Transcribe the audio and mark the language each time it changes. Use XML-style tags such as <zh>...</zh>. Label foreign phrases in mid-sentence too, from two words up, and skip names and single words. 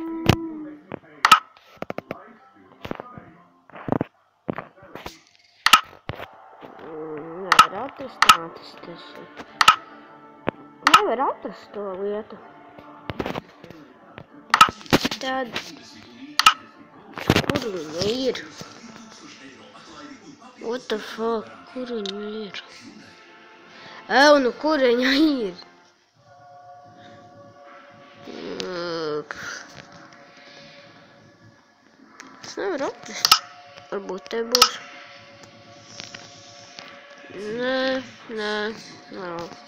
<lv>Nevar atrast, tas ir. Nevar atrast to lietu. Tad. Kur viņa ir?</lv> <en>What the fuck?</en> <lv>Kur viņa ir? Nu kur viņa ir? Es nevaru atrast. Varbūt te būs. Nē, nav.</lv>